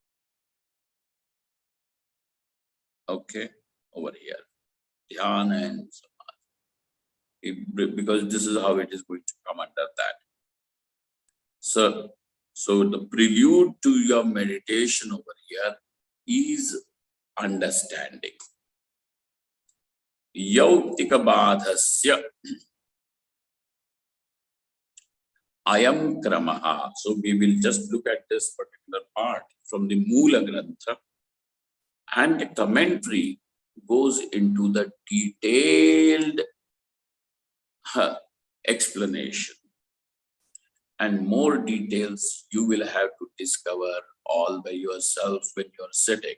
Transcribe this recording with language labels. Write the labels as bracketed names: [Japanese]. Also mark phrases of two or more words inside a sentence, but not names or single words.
[English] Okay, over here, dhyana and samadhi, because this is how it is going to come under that. So the prelude to your meditation over here is understanding. [Sanskrit] Yauktika badhasya ayam kramaha. [English] So we will just look at this particular part from the Moola Grantha, and the commentary goes into the detailed explanation. And more details you will have to discover all by yourself when you're sitting.